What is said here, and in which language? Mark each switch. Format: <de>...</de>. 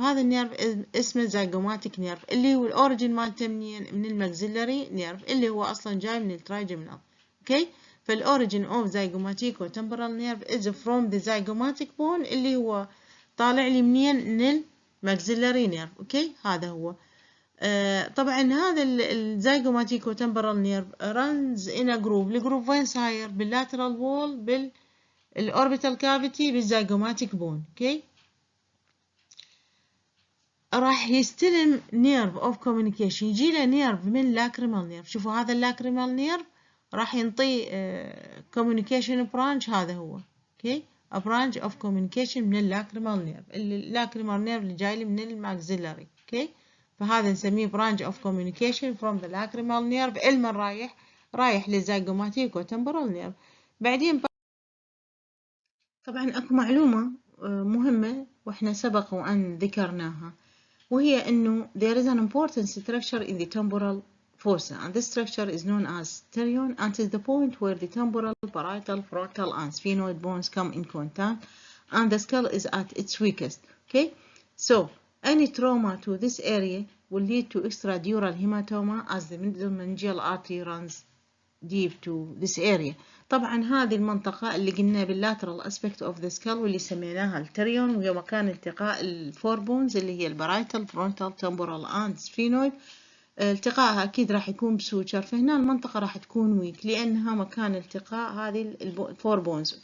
<ar>هذا النيرف اسمه زيجوماتيك نيرف، اللي هو الأوريجين مالته منين؟ من الماكسيلاري نيرف اللي هو أصلا جاي من الترايجيمينال. أوكي، فالأوريجين أوف زيجوماتيكوتمبورال نيرف</ar> <en>is from the zygomatic bone</en> <ar>اللي هو طالع لي منين؟ من الماكسيلاري نيرف. أوكي، هذا هو. طبعا هذا الزيجوماتيكوتمبورال نيرف runs in a groove. الجروف وين صاير؟ باللاترال وول، بالأوربيتال كافيتي، بالزيجوماتيك بون. اوكي، راح يستلم نيرف اوف كوميونيكيشن، يجي له نيرف من اللاكريمال نيرف. شوفوا هذا اللاكريمال نيرف راح ينطي كوميونيكيشن برانش، هذا هو. اوكي،</ar> <en>a branch of communication</en> <ar>من اللاكريمال نيرف، اللاكريمال نيرف اللي جاي لي من الماكسيلاري. اوكي، فهذا نسميه</ar> <en>branch of communication from the lacrimal nerve.</en> <ar>المن رايح للزيجوماتيكوتمبورال نيرف. بعدين طبعا اكو معلومة مهمة واحنا سبق وان ذكرناها، وهي انه</ar> <en>there is an important structure in the temporal fossa, and this structure is known as terion, and is the point where the temporal, parietal, frontal and sphenoid bones come in contact and the skull is at its weakest. Okay, so any trauma to this area will lead to extradural hematoma as the middle meningeal artery runs deep to this area.</en> <ar>طبعا هذه المنطقة اللي قلنا باللاترال</ar> <en>aspect of the skull</en> <ar>واللي سميناها التريون، وهي مكان التقاء الفور بونز اللي هي البرايتال، فرونتال، تمبورال اند سفينويد. التقائها أكيد راح يكون بسوتشر، فهنا المنطقة راح تكون ويك لأنها مكان التقاء هذه الفور بونز.</ar>